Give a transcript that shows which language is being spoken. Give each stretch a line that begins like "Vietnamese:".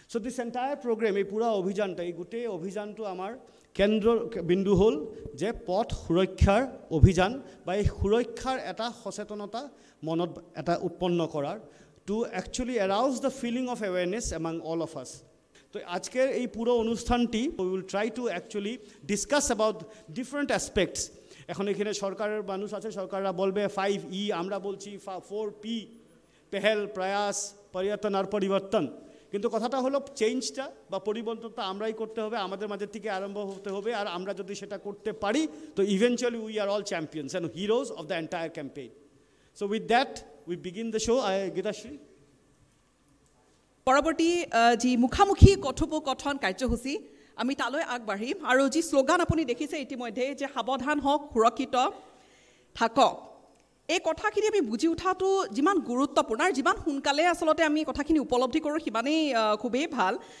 English: So this entire program,
Bangla: এই পুরা অভিযানটা,
Assamese: এই গোটেই অভিযানটো আমাৰ কেন্দ্ৰ বিন্দু হ'ল যে পথ সুৰক্ষাৰ অভিযান বা এই সুৰক্ষাৰ এটা সচেতনতা মনত এটা উৎপন্ন কৰাৰ
English: to actually arouse the feeling of awareness among all of us.
Bangla: তো আজকের এই পুরো অনুষ্ঠানটি
English: we will try to actually discuss about different aspects.
Bangla: এখন এখানে সরকারের মানুষ আছে, সরকাররা বলবে 5E, আমরা বলছি 4P, পেহেল, প্রয়াস, পরিবর্তন আর পরিবর্তন। কিন্তু কথাটা হলো চেঞ্জটা বা পরিবর্তনটা আমরাই করতে হবে, আমাদের মাঝে থেকে আরম্ভ হতে হবে। আর আমরা যদি সেটা করতে পারি তো
English: Eventually we are all champions and heroes of the entire campaign. So with that we begin the show. Geetashri,
Assamese: পৰৱৰ্তী যি মুখামুখি কথোপকথন কাৰ্যসূচী আমি তালৈ আগবাঢ়িম। আৰু যি শ্লোগান আপুনি দেখিছে ইতিমধ্যে যে সাৱধান হওক, সুৰক্ষিত থাকক, এই কথাখিনি আমি বুজি উঠাটো যিমান গুৰুত্বপূৰ্ণ আৰু যিমান সোনকালে আচলতে আমি কথাখিনি উপলব্ধি কৰোঁ সিমানেই খুবেই ভাল।